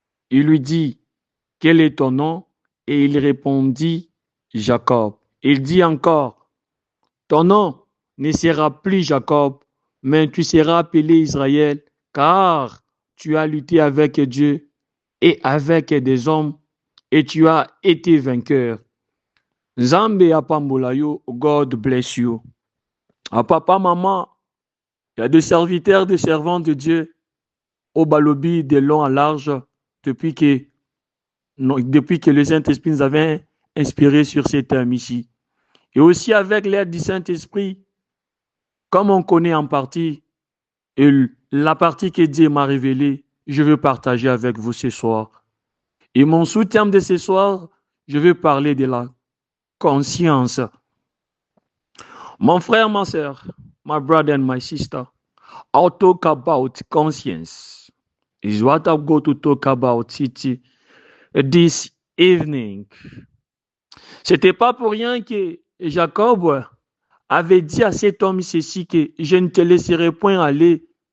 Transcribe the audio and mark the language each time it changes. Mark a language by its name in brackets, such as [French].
[French] Il lui dit, quel est ton nom? Et il répondit, Jacob. Il dit encore, ton nom ne sera plus Jacob, mais tu seras appelé Israël, car tu as lutté avec Dieu et avec des hommes, et tu as été vainqueur. [Lingala] Nzambe apambolayo, [English] God bless you. [French] À papa, maman, il y a des serviteurs, des servants de Dieu au balobi de long en large depuis que le Saint-Esprit nous avait inspiré sur ces termes ici. Et aussi avec l'aide du Saint-Esprit, comme on connaît en partie, et la partie que Dieu m'a révélée, je veux partager avec vous ce soir. Et mon sous-thème de ce soir, je veux parler de la conscience. Mon frère, ma soeur, [English] my brother and my sister, I'll talk about conscience. Is what I'm going to talk about this evening. [French] C'était pas pour rien que Jacob avait dit à cet homme ceci que je ne te laisserai point aller.